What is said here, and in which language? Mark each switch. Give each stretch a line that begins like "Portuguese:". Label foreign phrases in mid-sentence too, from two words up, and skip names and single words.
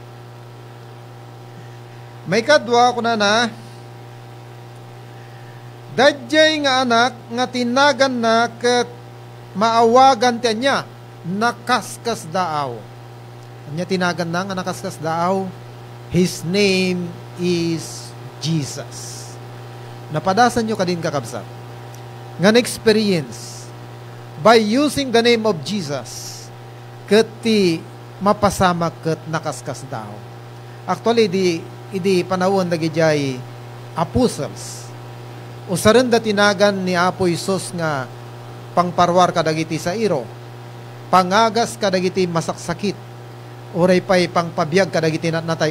Iloko: May kadwa ko na dadyay nga anak nga tinagan na ket maawagan ti anya nakaskas daaw. Anya tinagan na nga nakaskas daaw.
English: His name is Jesus.
Iloko: Napadasan nyo kadin kakabsat nga
English: experience by using the name of Jesus
Iloko: ket ti mapasama ket nakaskas daaw. Actually idi panahon dagijay apostles. Usaren da tinagan ni Apo Isus nga pangparwar kadagiti sa iro, pangagas kadagiti masaksakit, uray pay pangpabiyag kadagiti natay.